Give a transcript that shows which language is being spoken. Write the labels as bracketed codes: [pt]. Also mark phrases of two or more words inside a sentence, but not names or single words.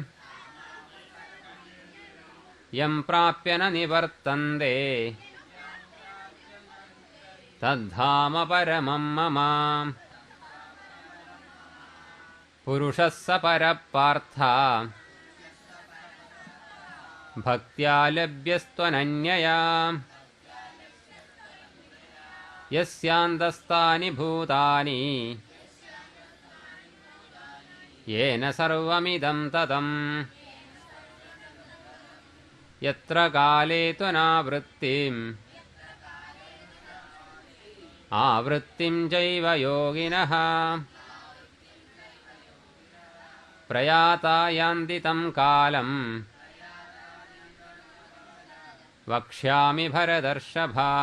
[sa] यं प्राप्य न निवर्तन्ते तद्धाम परमं मम पुरुषः स परः पार्थ भक्त्या लभ्यस्त्वनन्यया यस्यान्तस्तानि भूतानि येन सर्वमिदं ततम् യത്ര കാലേ ത്വനാവൃത്തിം ആവൃത്തിം ചൈവ യോഗിനഃ പ്രയാതാ യാന്തി തം കാലം വക്ഷ്യാമി ഭരതർഷഭ.